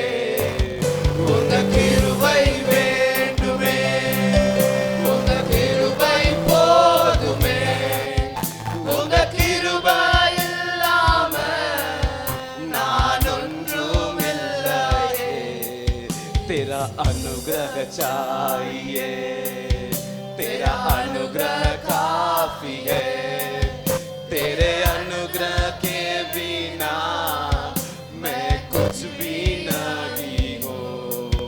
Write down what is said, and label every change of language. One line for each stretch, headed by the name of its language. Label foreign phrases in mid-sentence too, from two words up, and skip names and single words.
Tamil: உங்க கிருபை வேண்டுமே, உங்க கிருபை போதுமே. உங்க கிருபை இல்லாம நான் ஒன்றுமில்லையே.
Hindi: तेरा अनुग्रह चाहिए, तेरा अनुग्रह काफी है. तेरे अनुग्रह के बिना मैं कुछ भी नहीं हूँ.